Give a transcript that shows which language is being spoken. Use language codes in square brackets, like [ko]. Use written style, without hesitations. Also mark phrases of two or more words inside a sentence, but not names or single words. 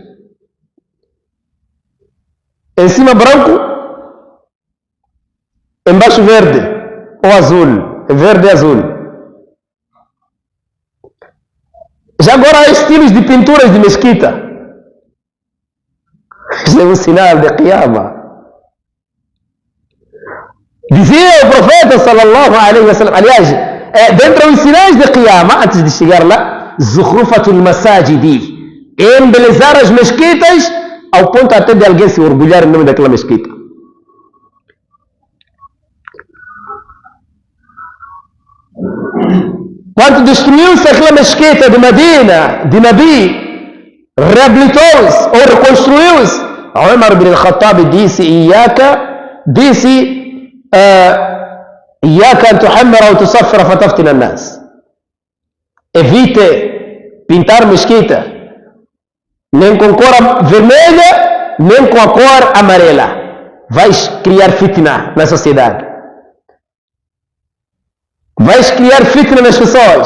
[pt] Em cima branco, embaixo verde ou azul, verde e azul. Já agora há estilos de pinturas de mesquita. Isso é um sinal de Qiyamah. Dizia o profeta [ar] صلى الله عليه وسلم, [pt] aliás, dentro dos sinais de Qiyamah, antes de chegar lá, [ar] زخرفة المساجد, [pt] embelezar as mesquitas ao ponto até de alguém se orgulhar em nome daquela mesquita. Quando destruiu-se aquela mesquita de Medina, de Nabi, reabilitou-se ou reconstruiu-se, Umar bin al-Khattab disse, [ar] إياك أن تحمر أو تصفر فتفتن الناس. [pt] Evite pintar mesquita nem com cor vermelha nem com a cor amarela. Vais criar fitna na sociedade. Vais criar fitna nas pessoas.